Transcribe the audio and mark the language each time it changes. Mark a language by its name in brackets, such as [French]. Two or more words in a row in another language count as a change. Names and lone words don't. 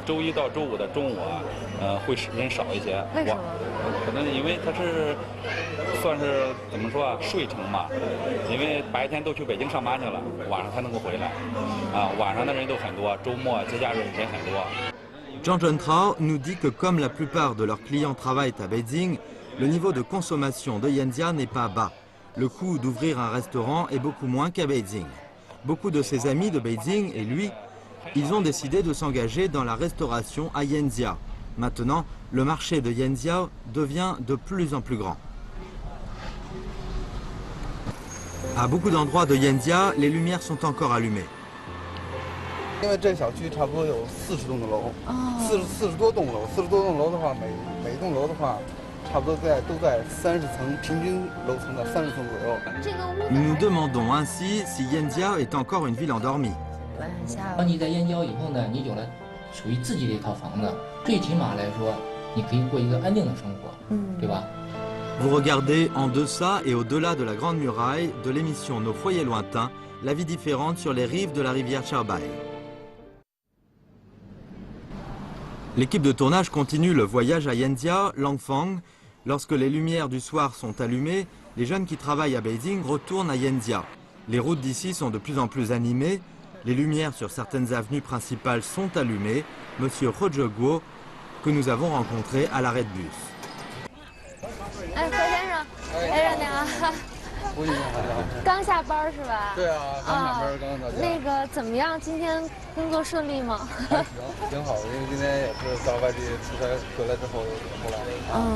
[Chinese] 周1到周5的中午啊，会人少一些。为什么？可能因为它是算是怎么说啊，睡城嘛。因为白天都去北京上班去了，晚上才能够回来。晚上的人都很多，周末节假日人很多。 [French] Zhang Zhentrao nous dit que comme la plupart de leurs clients travaillent à Beijing, le niveau de consommation de Yanjia n'est pas bas. Le coût d'ouvrir un restaurant est beaucoup moins qu'à Beijing. Beaucoup de ses amis de Beijing et lui, ils ont décidé de s'engager dans la restauration à Yanjia. Maintenant, le marché de Yanjia devient de plus en plus grand. À beaucoup d'endroits de Yanjia, les lumières sont encore allumées. [Chinese] 因为这小区差不多有40栋的楼，40多栋楼，40多栋楼的话，每栋楼的话。差不多都在30层，平均楼层的30层左右。 [French] Nous nous demandons ainsi si Yanjia est encore une ville endormie. [Chinese] 当你在燕郊以后呢，你有了属于自己的一套房子，最起码来说，你可以过一个安定的生活，对吧？ [French] Vous regardez en deçà et au-delà de la Grande Muraille de l'émission Nos foyers lointains, la vie différente sur les rives de la rivière Xiaobai. L'équipe de tournage continue le voyage à Yanjia, Langfang. Lorsque les lumières du soir sont allumées, les jeunes qui travaillent à Beijing retournent à Yanjia. Les routes d'ici sont de plus en plus animées. Les lumières sur certaines avenues principales sont allumées. Monsieur Roger Guo, que nous avons rencontré à l'arrêt de bus. [Chinese] 刚下班是吧？对啊，刚下班，刚到家。那个怎么样？今天工作顺利吗？还行，挺好的，因为今天也是到外地出差回来之后回来。